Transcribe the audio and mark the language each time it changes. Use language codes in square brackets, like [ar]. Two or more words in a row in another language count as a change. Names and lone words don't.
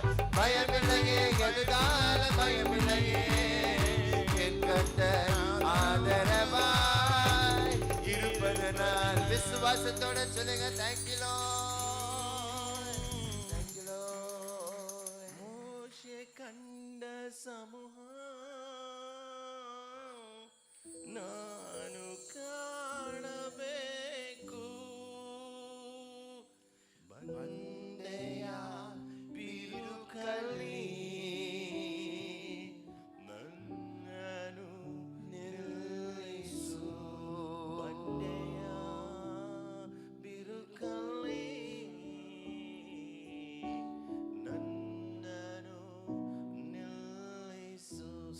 [ta] பயமில்லையே எதிர்கால பயமில்லையே, என் கர்த்தர் ஆதரவாய் இருப்பதனால். விசுவாசத்தோட சொல்லுங்க, [en] thank you Lord, thank you Lord. [kn] ಮೋಶೆ ಕಂಡ ಸಮೂಹ ನಾನು ಕಾಣಬೇಕು, ಬಂದೆಯ ಬಿರುಕಲ್ಲಿ ನನ್ನನು ನಿಲ್ಲಿಸು, ಬಂದೆಯ ಬಿರುಕಲ್ಲಿ ನನ್ನನು ನಿಲ್ಲಿಸು.